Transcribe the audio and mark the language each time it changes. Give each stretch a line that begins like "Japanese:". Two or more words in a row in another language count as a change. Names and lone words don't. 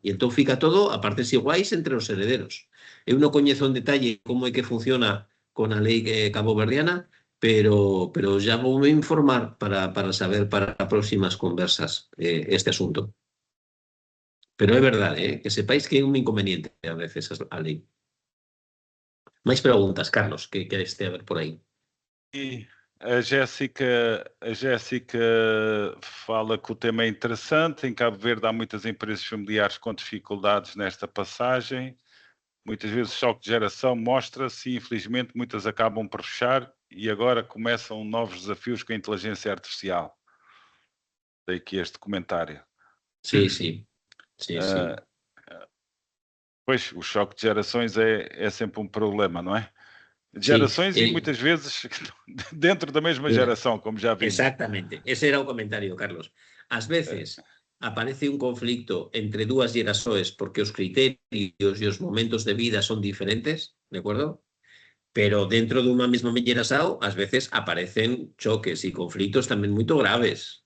Galician: E entón fica todo a partes iguais entre os herederos. Eu non coñezo en detalle como é que funciona con a lei caboverdiana, pero já vou me informar para saber para próximas conversas este asunto. Pero é verdade, que sepáis que é un inconveniente a veces a lei. Mais preguntas, Carlos, que queres ter por aí?
Portuguese: E a Jéssica fala que o tema é interessante. Em Cabo Verde há muitas empresas familiares com dificuldades nesta passagem. Muitas vezes o choque de geração mostra-se e, infelizmente, muitas acabam por fechar e agora começam novos desafios com a inteligência artificial. Dei aqui este comentário. Sim. Pois, o choque de gerações é sempre um problema, não é? De gerações e muitas vezes dentro da mesma geração, como já vimos.
Galician: Exactamente, ese era o comentario, Carlos. Ás veces aparece un conflicto entre dúas gerações porque os criterios e os momentos de vida son diferentes, de acordo? Pero dentro dunha mesma geração, ás veces aparecen choques e conflictos tamén moito graves.